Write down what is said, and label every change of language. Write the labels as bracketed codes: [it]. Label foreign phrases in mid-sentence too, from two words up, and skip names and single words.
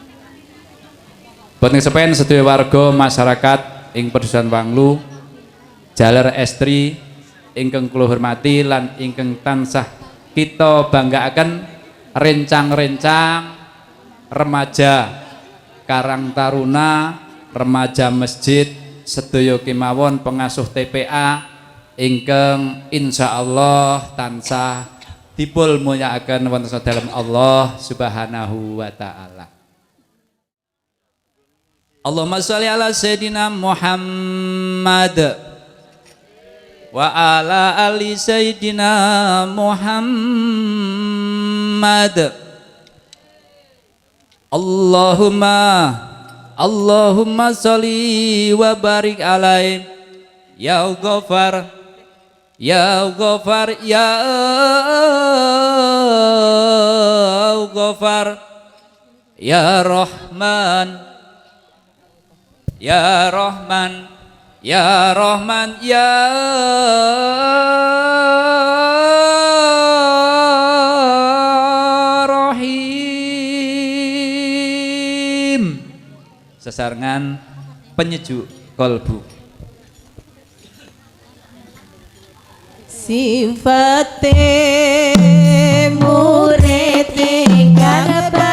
[jv] Boten sepen sedaya warga masyarakat ing Pedusan Wanglu jaler estri ingkang kula hormati lan ingkang tansah kita banggaaken rencang-rencang remaja Karang Taruna, remaja masjid sedaya kemawon pengasuh TPA ingkang insyaallah tansah dipun mulyakaken wonten dalam Allah [ar] سبحانه وتعالى. اللهم صل على سيدنا محمد وعلى آل سيدنا محمد. اللهم صل وبارك عليه يا غفار يا غفار يا غفار يا رحمن يا رحمن يا رحمن يا [jv] sesarengan penyejuk kolbu. Sifate murid ingkang